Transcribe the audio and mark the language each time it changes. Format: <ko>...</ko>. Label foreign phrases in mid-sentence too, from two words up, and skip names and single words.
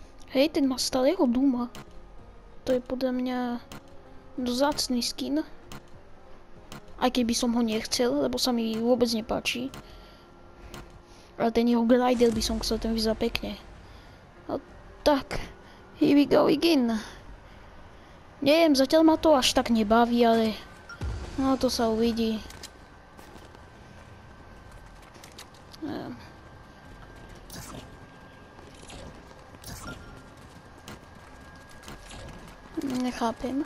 <sk>Hej, ten má starého Duma. To je podľa mňa vzácny skin. Aj keď by som ho nechcel, lebo sa mi vôbec nepáči. Ale ten jeho glider by som chcel, ten vyzerá pekne. No tak,</sk> <en>here we go again.</en> <sk>Neviem, zatiaľ ma to až tak nebaví, ale no to sa uvidí. Nechápem.</sk>